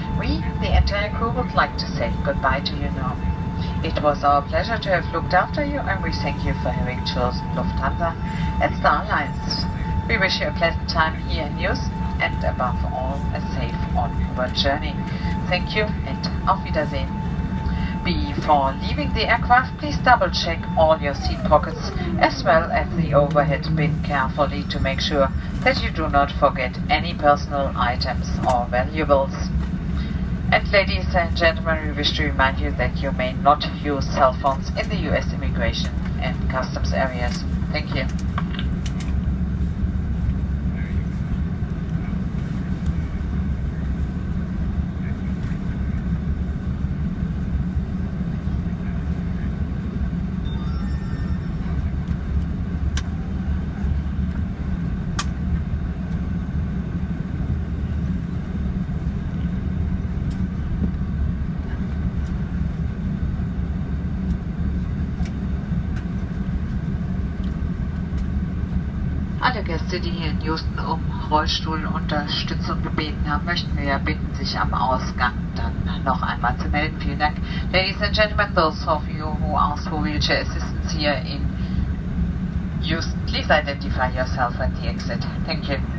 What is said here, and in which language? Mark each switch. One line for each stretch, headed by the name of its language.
English: We, the entire crew, would like to say goodbye to you now. It was our pleasure to have looked after you and we thank you for having chosen Lufthansa and Star Alliance. We wish you a pleasant time here in Houston and above all a safe onward journey. Thank you and
German: auf Wiedersehen.
English: Before leaving the aircraft, please double check all your seat pockets as well as the overhead bin carefully to make sure that you do not forget any personal items or valuables. And ladies and gentlemen, we wish to remind you that you may not use cell phones in the US immigration and customs areas. Thank you.
German: Alle Gäste, die hier in Houston um Rollstuhlunterstützung gebeten haben, möchten wir bitten, sich am Ausgang dann noch einmal zu melden. Vielen Dank.
English: Ladies and gentlemen, those of you who asked for wheelchair assistance here in Houston, please identify yourself at the exit. Thank you.